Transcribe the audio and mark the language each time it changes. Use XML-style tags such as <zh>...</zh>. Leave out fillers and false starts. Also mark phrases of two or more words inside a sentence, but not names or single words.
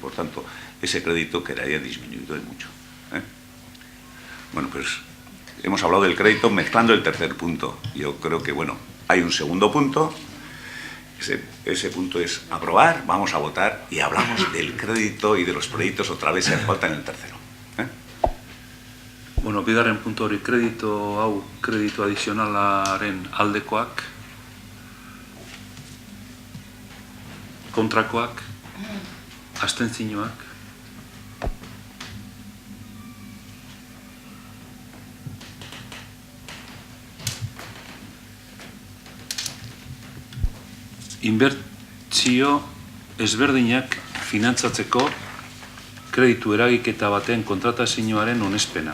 <es>Por tanto, ese crédito quedaría disminuido de mucho. Bueno, pues hemos hablado del crédito mezclando el tercer punto. Yo creo que, bueno, hay un segundo punto. Ese punto es aprobar, vamos a votar y hablamos del crédito y de los proyectos otra vez, se hace falta en el tercero.</es> <eu>Bueno, bigarren puntu hori kreditu adizionalaren aldekoak, kontrakoak, abstentzioak. Inbertsio ezberdinak finantzatzeko kreditu eragiketa baten kontratazioaren onespena.</eu>